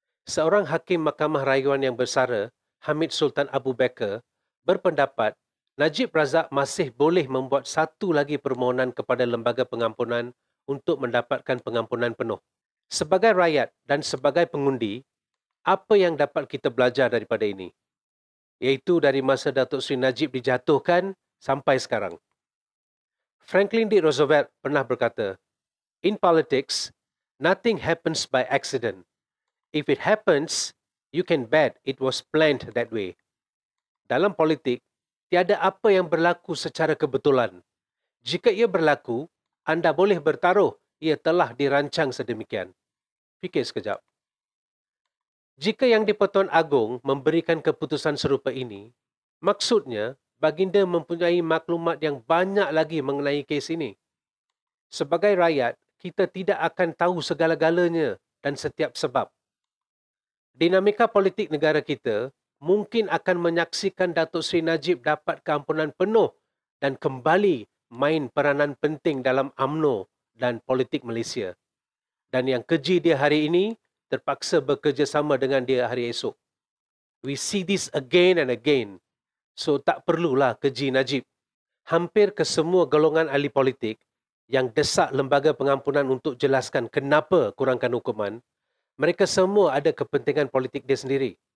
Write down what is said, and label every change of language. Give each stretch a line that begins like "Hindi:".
Malay: Seorang hakim Mahkamah Rayuan yang bersara, Hamid Sultan Abu Bakar, berpendapat Najib Razak masih boleh membuat satu lagi permohonan kepada Lembaga Pengampunan untuk mendapatkan pengampunan penuh. Sebagai rakyat dan sebagai pengundi, apa yang dapat kita belajar daripada ini? Iaitu dari masa Datuk Seri Najib dijatuhkan sampai sekarang. Franklin D. Roosevelt pernah berkata,
English: "In politics, Nothing happens by accident. If it happens, you can bet it was planned that way.
Malay: Dalam politik, tiada apa yang berlaku secara kebetulan. Jika ia berlaku, anda boleh bertaruh ia telah dirancang sedemikian. Fikir sekejap. Jika Yang di-Pertuan Agong memberikan keputusan serupa ini, maksudnya baginda mempunyai maklumat yang banyak lagi mengenai kes ini. Sebagai rakyat, kita tidak akan tahu segala-galanya dan setiap sebab. Dinamika politik negara kita mungkin akan menyaksikan Datuk Seri Najib dapat keampunan penuh dan kembali main peranan penting dalam UMNO dan politik Malaysia. Dan yang keji dia hari ini terpaksa bekerjasama dengan dia hari esok.
English: We see this again and again.
Malay: So tak perlulah keji Najib. Hampir ke semua golongan ahli politik yang desak lembaga pengampunan untuk jelaskan kenapa kurangkan hukuman, mereka semua ada kepentingan politik dia sendiri.